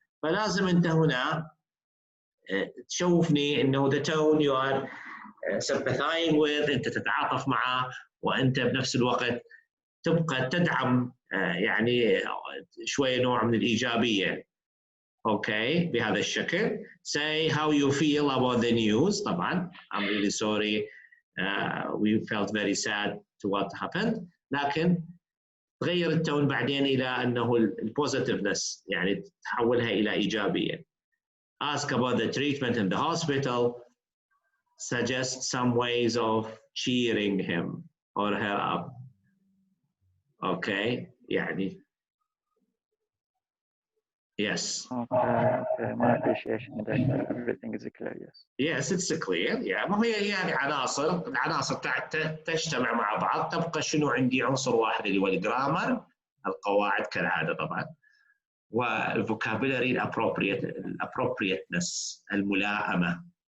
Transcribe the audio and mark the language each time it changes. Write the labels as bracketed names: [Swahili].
[Arabic] فلازم أنت هنا تشوفني إنه [English] the tone you are sympathizing with، [Arabic] أنت تتعاطف معه، وأنت بنفس الوقت تبقى تدعم يعني شوية نوع من الإيجابية. Okay, بهذا الشكل. [English] Say how you feel about the news. طبعا I'm really sorry, we felt very sad to what happened. [Arabic] لكن تغير التون بعدين إلى أنه البوزيتيفنس، يعني تحولها إلى إيجابية. [English] Ask about the treatment in the hospital. Suggest some ways of cheering him or her up. Okay, يعني yes. Okay, my appreciation that everything is clear. Yes. Yes, it's clear. Yeah. [Arabic] ما هي يعني العناصر تجتمع مع بعض، تبقى شنو عندي عنصر واحد اللي هو الجرامر، القواعد كالعادة طبعا، والفوكابولري الابروبريتنس، الملائمة.